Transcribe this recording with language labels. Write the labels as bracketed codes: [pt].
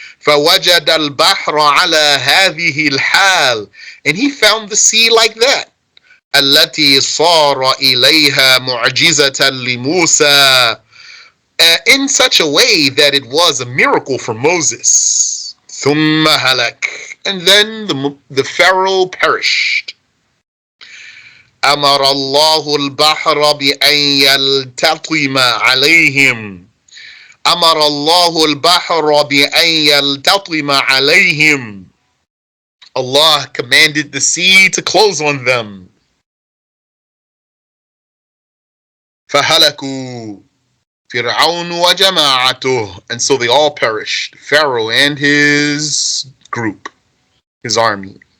[ar] فَوَجَدَ الْبَحْرَ عَلَى هَذِهِ الْحَالِ, [en] and he found the sea like that. [ar] التي صار إليها معجزة لموسى, [en] in such a way that it was a miracle for Moses. [ar] ثم هلك, [en] and then the Pharaoh perished. [ar] أمر الله البحر بأن يلتطم عليهم. أمر الله البحر بأن يلتطم عليهم. [en] Allah commanded the sea to close on them. [ar] فهلكوا فرعون وجماعته, [en] and so they all perished, Pharaoh and his group, his army.